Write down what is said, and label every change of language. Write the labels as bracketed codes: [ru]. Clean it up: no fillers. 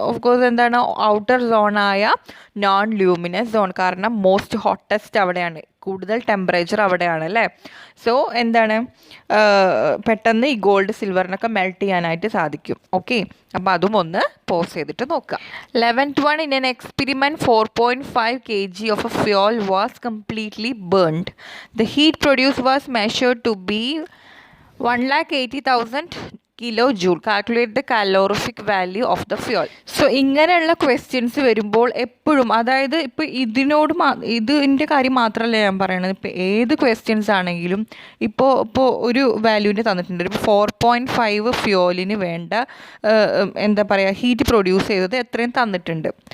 [ml] Of course എന്താണ്, outer സോണായ non luminous zone. കാരണം most hottest അവിടെയാണ്, കൂടുതൽ ടെമ്പറേച്ചർ അവിടെയാണ് അല്ലേ. സോ എന്താണ്, പെട്ടെന്ന് ഈ ഗോൾഡ് സിൽവറിനൊക്കെ മെൽറ്റ് ചെയ്യാനായിട്ട് സാധിക്കും. ഓക്കെ, അപ്പോൾ അതും ഒന്ന് പോസ് ചെയ്തിട്ട് നോക്കുക. [en] 11th one, in an experiment 4.5 kg of a fuel was completely burned. The heat produced was measured to be 180,000 kilojoule. Calculate the calorific value of the fuel. [ml] So ഇങ്ങനെയുള്ള questions വരുമ്പോൾ എപ്പോഴും, അതായത് ഇപ്പോൾ ഇതിൻ്റെ കാര്യം മാത്രമല്ല ഞാൻ പറയണത്, ഇപ്പോൾ ഏത് ക്വസ്റ്റ്യൻസ് ആണെങ്കിലും ഇപ്പോൾ ഒരു വാല്യൂവിന് തന്നിട്ടുണ്ട്. ഇപ്പോൾ 4.5 ഫ്യൂവലിന് വേണ്ട എന്താ പറയുക, ഹീറ്റ് പ്രൊഡ്യൂസ് ചെയ്തത് എത്രയും തന്നിട്ടുണ്ട്.